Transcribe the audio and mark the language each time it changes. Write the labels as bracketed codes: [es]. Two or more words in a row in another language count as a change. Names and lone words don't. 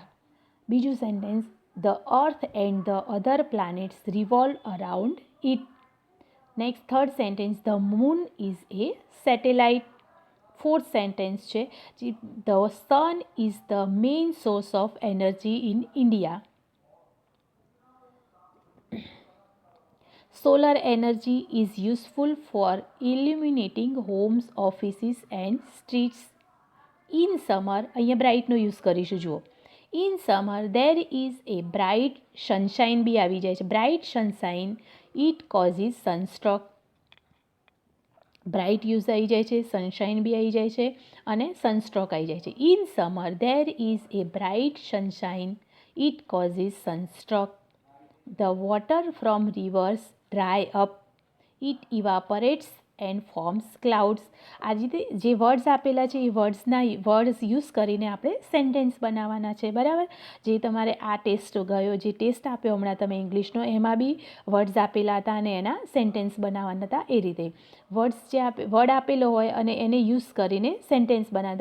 [en] બીજું sentence the earth and the other planets revolve around it. Next third sentence the moon is a satellite. fourth sentence છે the sun is the main source of energy in India. Solar energy is useful for illuminating homes, offices and streets. In summer, [gu] અહીંયા બ્રાઇટનો યુઝ કરીશું. [en] જુઓ, in summer there is a bright sunshine [gu] બી આવી જાય છે. [en] bright sunshine it causes sunstroke. bright use [gu] આવી જાય છે, સનશાઇન બી આવી જાય છે અને સનસ્ટ્રોક આવી જાય છે. [en] In summer there is a bright sunshine it causes sunstroke. The water from rivers dry up. It evaporates and forms clouds. [gu] આ રીતે જે વર્ડ્સ આપેલા છે એ [en] words use [gu] કરીને આપણે સેન્ટેન્સ બનાવવાના છે. બરાબર? જે તમારે આ ટેસ્ટ ગયો, જે ટેસ્ટ આપ્યો હમણાં તમે ઇંગ્લિશનો, એમાં બી વર્ડ્સ આપેલા હતા અને એના સેન્ટેન્સ બનાવવાના હતા. એ રીતે વર્ડ્સ જે વર્ડ આપેલો હોય અને એને યુઝ કરીને સેન્ટેન્સ બનાવવા.